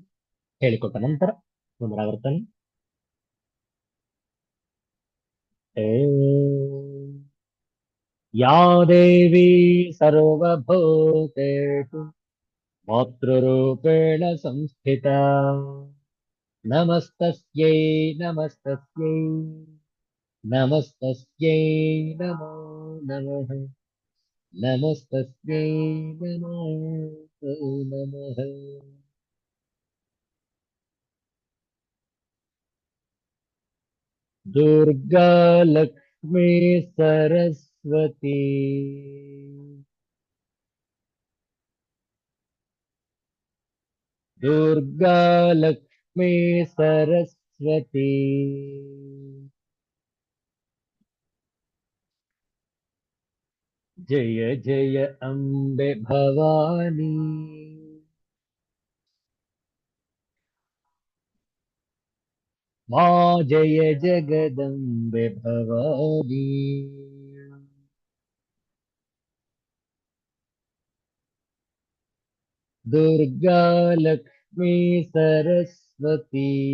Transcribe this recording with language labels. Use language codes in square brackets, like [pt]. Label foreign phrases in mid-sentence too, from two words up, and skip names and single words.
[kn] ಹೇಳಿಕೊಟ್ಟ ನಂತರ ಪುನರಾವರ್ತನೆ. [sa] ಓಂ ಯಾ ದೇವಿ ಸರ್ವಭೂತೇಷು ಮಾತೃರೂಪೇಣ ಸಂಸ್ಥಿತಾ ನಮಸ್ತಸ್ಯೈ ನಮಸ್ತಸ್ಯೈ ನಮಸ್ತಸ್ಯೈ ನಮೋ ನಮಃ ನಮಸ್ತಸ್ಯೈ ನಮೋ ನಮಃ. [hi] दुर्गा लक्ष्मी सरस्वती दुर्गा लक्ष्मी सरस्वती जय जय अम्बे भवानी माँ जय जगदम्बे भवानी दुर्गा लक्ष्मी सरस्वती